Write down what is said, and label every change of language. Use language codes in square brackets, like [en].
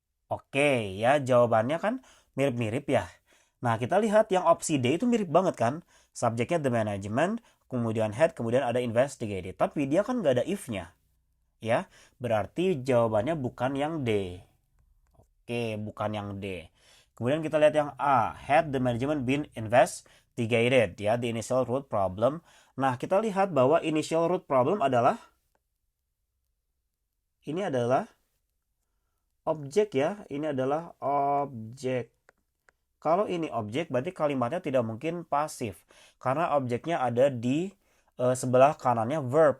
[id] Oke ya, jawabannya kan mirip-mirip ya. Nah, kita lihat yang opsi D itu mirip banget kan. Subjeknya [en] the management, [id] kemudian had, kemudian ada investigated. Tapi dia kan nggak ada if-nya. Ya, berarti jawabannya bukan yang D. Oke, bukan yang D. Kemudian kita lihat yang A. [en] Had the management been investigated? Ya, the initial root problem. [id] Nah, kita lihat bahwa [en] initial root problem [id] adalah ini adalah objek ya. Ini adalah objek. Kalau ini objek, berarti kalimatnya tidak mungkin pasif. Karena objeknya ada di sebelah kanannya verb.